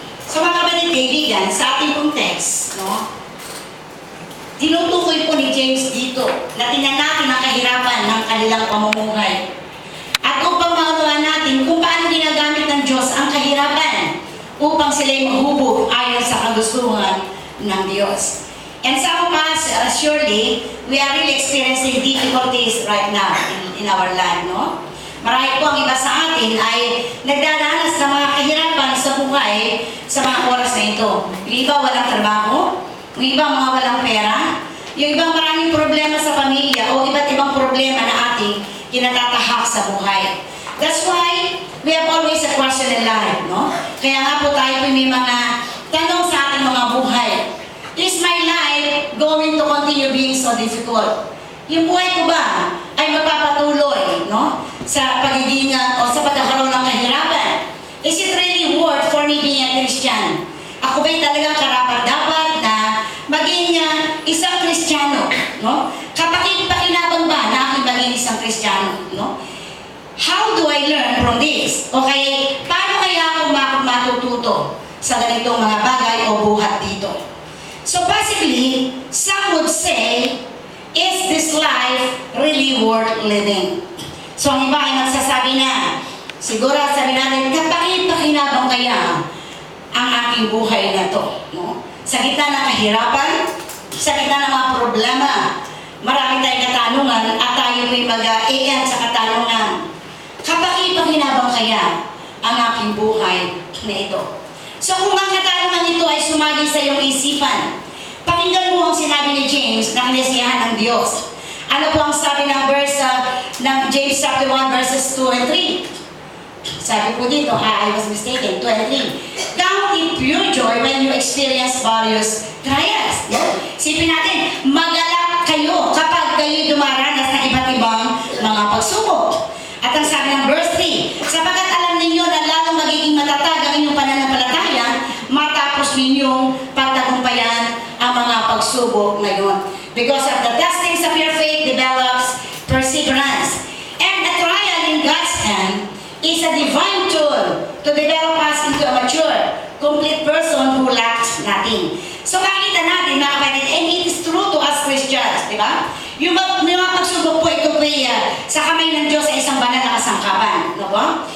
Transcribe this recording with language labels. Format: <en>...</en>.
<tl>So mga kapatid kaibigan, sa ating pong text, no, tinutukoy po ni James dito na tingnan natin ang kahirapan ng kanilang pamumuhay. At upang maunawaan natin kung paano ginagamit ng Diyos ang kahirapan upang sila'y mahubog ayon sa kagustuhan ng Diyos.</tl> <en>And some of us, surely, we are really experiencing difficulties right now in our land, no?</en> <tl>Marami po ang iba sa atin ay nagdadanas ng mga kahirapan sa buhay sa mga oras na ito. Yung iba walang trabaho, yung iba mga walang pera, yung ibang maraming problema sa pamilya o iba't ibang problema na ating kinatatahak sa buhay.</tl> <en>That's why we have always a question in life, no?</en> <tl>Kaya nga po tayo may mga tanong sa ating mga buhay.</tl> <en>Is my life going to continue being so difficult?</en> <tl>Yung buhay ko ba ay magpapatuloy, no, sa pagiging o sa pagkakaroon ng kahirapan?</tl> <en>Is it really worth for me being a Christian?</en> <tl>Ako ba'y talagang karapat-dapat na maging isang Kristiyano, no? Kapakipakinabang ba na aking maging isang Kristiyano, no?</tl> <en>How do I learn from this?</en> <tl>Okay, paano kaya ako matututo sa ganitong mga bagay o buhat dito?</tl> <en>So basically, some would say, is this life really worth living?</en> <tl>So ang iba ay magsasabi na, siguro sabi natin, kapakipakinabang kaya ang aking buhay na to, no? Sa gitna ng kahirapan, sa gitna ng mga problema, marami tayong katanungan at tayo may mag-i-end sa katanungan. Kapakipakinabang kaya ang aking buhay na ito? So kung ang katanungan ito ay sumagi sa iyong isipan, pakinggan mo ang sinabi ni James na kinasiyahan ng Diyos. Ano po ang sabi ng verse ng James chapter 1 verses 2 and 3? Sabi po dito,</tl> <en>I was mistaken, 2 and 3. Count it pure joy when you experience various trials.</en> <tl>Sipin natin, magalak kayo kapag kayo dumaranas ng iba't ibang mga pagsubok. At ang sabi ng verse 3, sapagkat alam ninyo na lalong magiging matatag ang inyong pananampalataya matapos ninyong pagtagumpayan ang mga pagsubok na yun.</tl> <en>Because of the testings of your faith develops perseverance. And a trial in God's hand is a divine tool to develop us into a mature, complete person who lacks nothing. So</en> <tl>makikita natin mga kapatid,</tl> <en>and it is true to us Christians,</en> <tl>di ba? Yung mga pagsubok po, ito po sa kamay ng Diyos ay isang banal na kasangkapan. No po?</tl>